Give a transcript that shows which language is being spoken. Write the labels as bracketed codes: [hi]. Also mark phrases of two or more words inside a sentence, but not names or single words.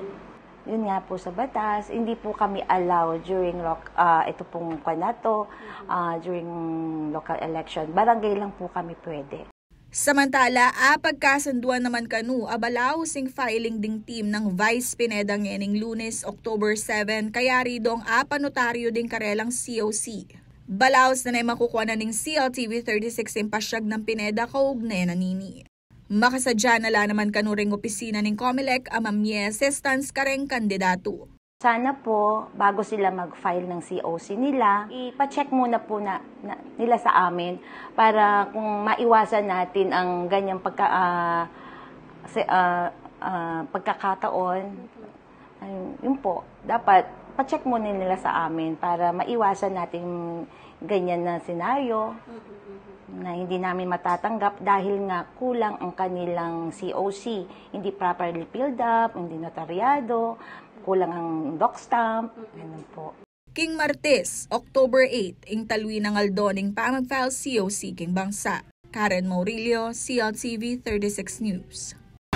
[tl] Yun nga po sa batas, hindi po kami allowed during ito pong during [en] local election. [tl] Barangay lang po kami pwede. [pam] Samantala, pagkasunduan naman kanu abalaw sing filing ding team ng Vice Pineda ngening Lunes, October 7, kaya ridong notaryo ding karelang COC. Balaos na makukuha na ning CLTV 36 impasyag ng Pineda kaugnay na nini. Makasadya nala naman kanuring opisina ng COMELEC amamye assistance kareng kandidato. [tl] Sana po, bago sila mag-file ng COC nila, ipa-check muna po nila sa amin para kung maiwasan natin ang ganyang pagkakataon. Yun po, dapat pa-check muna nila sa amin para maiwasan natin ganyan na senaryo na hindi namin matatanggap dahil nga kulang ang kanilang COC. Hindi [en] properly filled up, [tl] hindi notaryado, kulang ang [en] doc stamp, [tl] ganun po. [pam] King Martes, October 8, ing talwi ng aldoning pamag-file COC king bangsa. Karen Maurilio, CLTV 36 News.